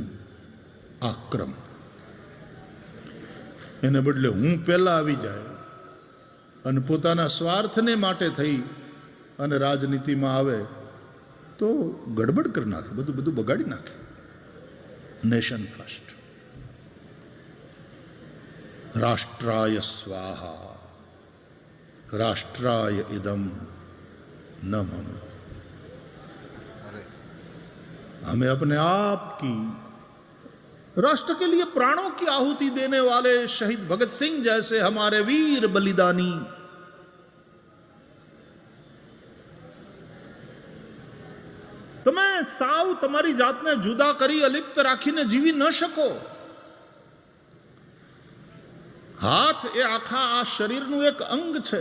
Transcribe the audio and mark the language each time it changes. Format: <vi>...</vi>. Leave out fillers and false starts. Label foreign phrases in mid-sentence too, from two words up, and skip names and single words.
<gu>આ ક્રમ, એને બદલે હું પહેલા આવી જાય અને પોતાના સ્વાર્થને માટે થઈ અને રાજનીતિમાં આવે તો ગડબડ કરી નાખે, બધું બગાડી નાખે।</gu> <en>nation first,</en> <sa>राष्ट्राय स्वाहा राष्ट्राय इदम् न मम।</sa> <hi>हमें अपने आप की, राष्ट्र के लिए प्राणों की आहुति देने वाले शहीद भगत सिंह जैसे हमारे वीर बलिदानी,</hi> <gu>તમે સાવ તમારી જાતને જુદા કરી અલિપ્ત રાખીને જીવી ન શકો। હાથ એ આખા આ શરીરનું એક અંગ છે।</gu>